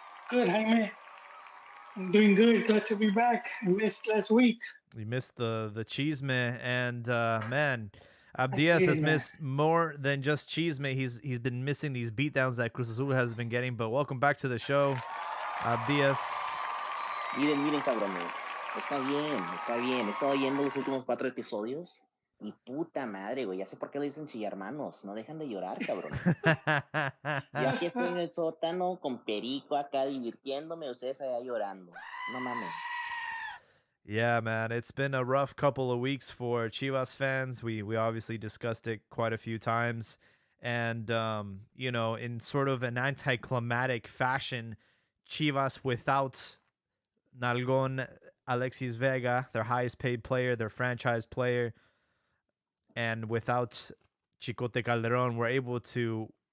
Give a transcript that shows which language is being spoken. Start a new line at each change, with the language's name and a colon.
English: Good, Jaime. I'm doing good. Glad to be back. I missed last week. We missed the chisme, and man, Abdias has missed more than just chisme. He's been missing these beatdowns that Cruz Azul has been getting. But welcome back to the show, Abdias.
Spanish: Miren, cabrones. Está bien. He estado oyendo los últimos 4 episodios. Y puta madre, güey. Ya sé por qué le dicen chillarmanos. No dejan de llorar, cabrón. Yo aquí estoy en el sótano con Perico acá divirtiéndome. Ustedes allá llorando. No mames.
English: Yeah, man, it's been a rough couple of weeks for Chivas fans. We obviously discussed it quite a few times, and in sort of an anticlimactic fashion, Chivas without Nalgon Alexis Vega, their highest paid player, their franchise player, and without Chicote Calderon, were able to,